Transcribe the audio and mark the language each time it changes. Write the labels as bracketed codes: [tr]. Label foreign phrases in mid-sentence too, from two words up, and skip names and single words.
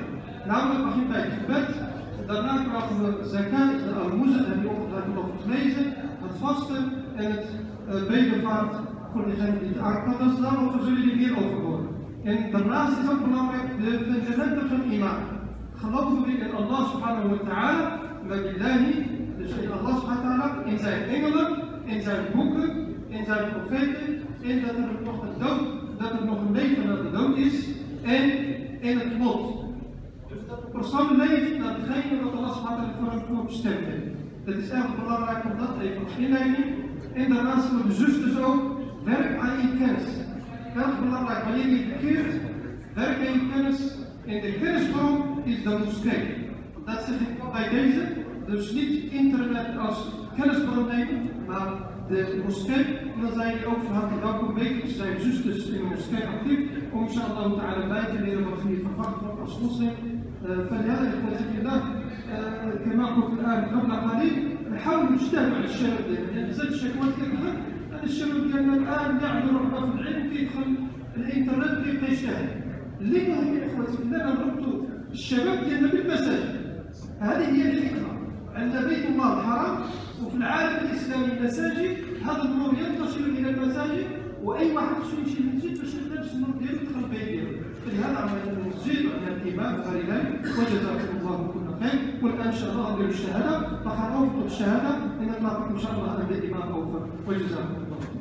[nl] Namelijk begint bij het gebed, daarna krijgen we zakat, de almoezen, daar heb je ongetwijfeld over gelezen, het vasten en het bedevaart voor degene die het aankan. Dus daarover zullen jullie meer over horen. En daarnaast is ook belangrijk de fundamenten van iman. Geloven we in [ar] الله سبحانه وتعالى, وبالله, [nl] Dus in [ar] الله سبحانه وتعالى, [nl] in zijn engelen, in zijn boeken, in zijn profeten, en dat er nog een leven na de dood is, en in het lot. Dus dat de persoon leeft naar degene wat [ar] الله سبحانه وتعالى [nl] voor bestemd heeft. Het is erg belangrijk om dat even als inleiding. En daarnaast voor de zusters ook, werk aan je kennis. Erg belangrijk, wanneer je bekeert, werk aan je kennis. En de kennisbron is de moskee. Dat zeg ik bij deze. Dus niet internet als kennisbron nemen, maar de moskee. En dan zijn die ook van harte welkom. Wekelijks zijn zusters in de moskee actief. Om [ar] إن شاء الله تعالى [nl] bij te leren wat je verwacht wordt als moslim. [ar] فلهذا إخوتي في الله كما قلت الآن قبل قليل نحاول نجتمع على الشباب ديالنا يعني زاد الشكوات كثر هذا الشباب ديالنا الآن يعمل رغبة في العلم كيدخل الإنترنت كيبقى يجتهد اللي مهم يا إخوتي في الله نربطوا الشباب ديالنا بالمساجد هذه هي الفكرة عندنا بيت الله الحرام وفي العالم الإسلامي المساجد هذا النور ينتشر إلى المساجد وأي واحد يمشي للمسجد باش يلبس النور ديالو يدخل البيت ديالو فلهذا عملنا المسجد وعندنا الإمام غالبا وجزاكم الله كل خير والآن إن شاء الله نديروا الشهادة فخر أوفقوا الشهادة إن الله إن شاء الله أنا الإمام أوفق وجزاكم الله